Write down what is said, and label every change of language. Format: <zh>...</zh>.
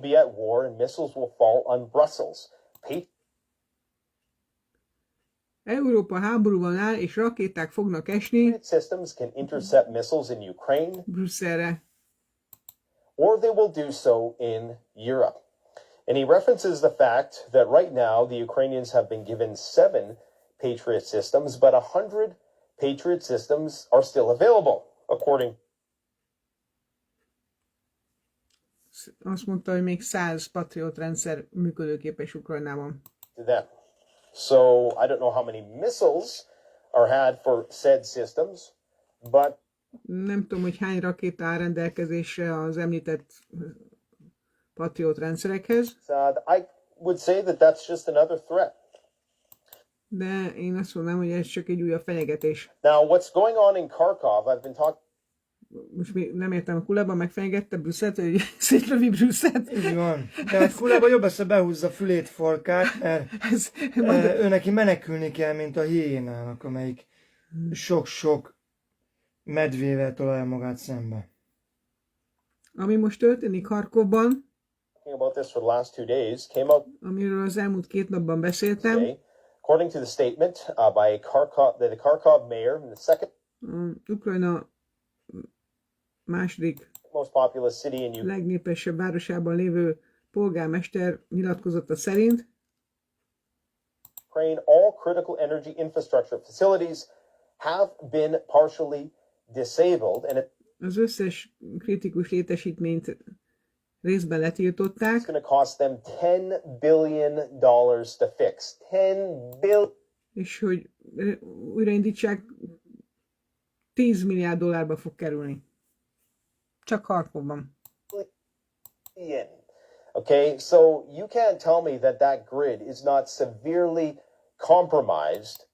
<en>be at war and missiles will fall on Brussels.</en> <hu>Európa háborúban áll, és rakéták fognak esni</hu> <en>Systems can intercept missiles in Ukraine,</en> <hu>Brüsszelre.</hu> <en>or they will do so in Europe. And he references the fact that right now the Ukrainians have been given 7 Patriot systems, but 100 Patriot systems are still available, according</en> <hu>Azt mondta, hogy még 100 Patriot rendszer működőképes Ukrajnában.</hu> <en>to them. So I don't know how many missiles are had for said systems, but</en> <hu>Nem tudom, hogy hány rakéta áll rendelkezésre az említett Patriot rendszerekhez,</hu> <en>I would say that that's just another threat.</en> <hu>de én azt mondanám, hogy ez csak egy újabb fenyegetés.</hu> <en>Now, what's going on in Kharkov, I've been talking</en> <hu>Most még nem értem, a Kuleba megfenyegette Brüsszelt, hogy szétlövi Brüsszelt. Így van. Tehát Kuleba jobb lesz, ha behúzza fülét, farkát, mert ő neki menekülni kell, mint a hiénának, amelyik sok-sok medvével találja magát szembe. Ami most történik Harkovban,</hu> <en>about this for the last 2 days, came out</en> <hu>amiről az elmúlt 2 napban beszéltem,</hu> <en>today. According to the statement by the Kharkov mayor, the second</en> <hu>Ukrajna második</hu> <en>most populous city in Ukraine,</en> <hu>legnépesebb városában lévő polgármester nyilatkozata szerint</hu> <en>all critical energy infrastructure facilities have been partially disabled, and</en> <hu>az összes kritikus létesítményt részben letiltották,</hu> <en>it's going to cost them $10 billion to fix. 10 billion.</en> <hu>és hogy újraindítsák, 10 milliárd dollárba fog kerülni. Csak Harkovban.</hu> <en>Okay, so you can't tell me that that grid is not severely compromised.</en>